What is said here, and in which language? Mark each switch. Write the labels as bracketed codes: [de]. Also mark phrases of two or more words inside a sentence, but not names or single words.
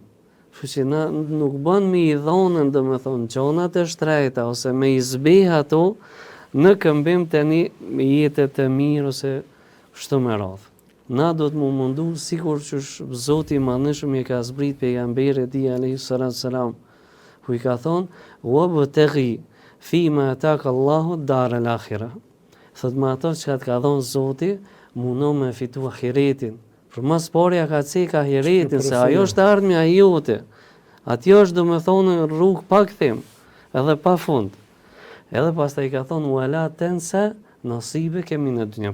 [sq] Kështu që na nuk bën me i dhonën, domethënë, gjonat e shtrejta ose me i zbeh ato në këmbim tani me jetë të mirë ose kështu me radhë. Na do të mundu sikur që Zoti i Madhëshëm i ka zbrit pejgamberit e tij [ar] عليه السلام, [sq] ku i ka thonë: [ar] "وابتغ فيما آتاك الله الدار الآخرة." [sq] Thot me ato që të ka dhënë Zoti, mundo me fitu ahiretin. Për mas parja ka ceka ahiretin, se ajo është ardhmja jote. Atjo është domethënë rrugë pa kthim, edhe pa fund. Edhe pastaj i ka thonë: [ar] "ولا تنس نصيب [sq] kemi në dynja."